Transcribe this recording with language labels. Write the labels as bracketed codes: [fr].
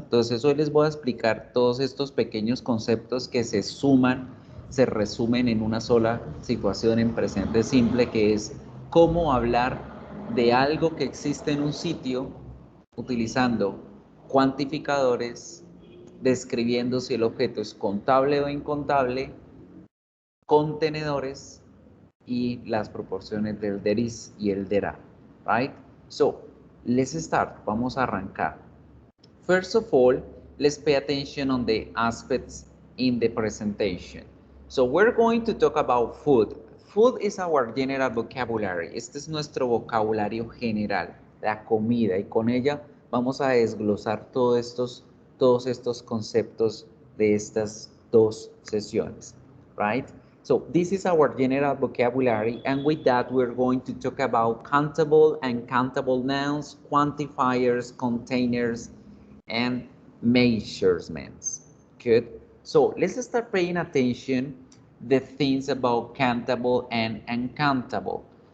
[es] Entonces hoy les voy a explicar todos estos pequeños conceptos que se suman, se resumen en una sola situación en presente simple, que es cómo hablar de algo que existe en un sitio utilizando cuantificadores, describiendo si el objeto es contable o incontable, contenedores y las proporciones del there is y el there are, right? [en] So, let's start. [es] Vamos a arrancar. [en] First of all, let's pay attention on the aspects in the presentation. So, we're going to talk about food. Food is our general vocabulary. [es] Este es nuestro vocabulario general, la comida, y con ella vamos a desglosar todos estos conceptos de estas dos sesiones, right? [en] So this is our general vocabulary, and with that we're going to talk about countable and countable nouns, quantifiers, containers, and measurements. Good. So let's start paying attention the things about countable and uncountable.